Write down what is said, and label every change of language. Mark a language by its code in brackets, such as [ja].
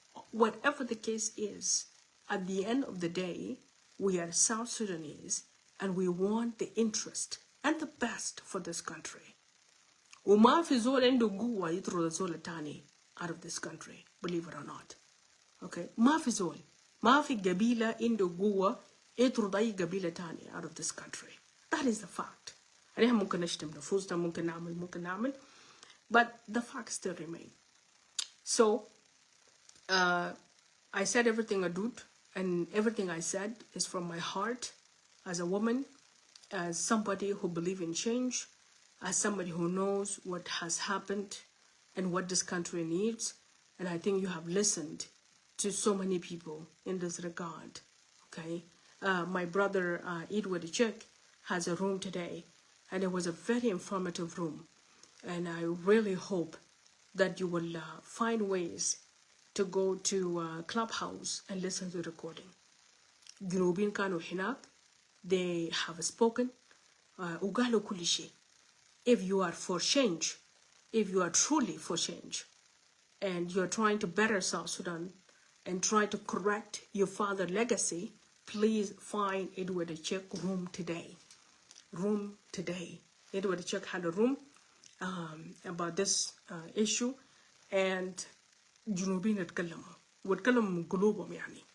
[en] Whatever the case is, at the end of the day, we are South Sudanese, and we want the interest and the best for this country. [ar] وما في زول عنده قوة يطرد الزول التاني [en] out of this country, [ar] believe it or not. Okay, ما في زول, ما في قبيلة عنده قوة يطرد أي قبيلة تاني [en] out of this country. That is the fact. [ar] يعني ممكن نشتم نفوسنا, ممكن نعمل, [en] but the facts still remain. So, I said everything Adut, and everything I said is from my heart as a woman, as somebody who believes in change, as somebody who knows what has happened and what this country needs. And I think you have listened to so many people in this regard, okay? My brother, Edward Chek, has a room today, and it was a very informative room. And I really hope that you will find ways to go to Clubhouse and listen to the recording. [ar] جنوبين كانوا هناك, [en] they have spoken, [ar] وقالوا كل شيء. [en] If you are for change, if you are truly for change, and you're trying to better South Sudan and try to correct your father's legacy, please find Edward Chek room today. Room today. Edward Chek had a room about this issue, and [ar] جنوبين اتكلموا واتكلموا من قلوبهم يعني.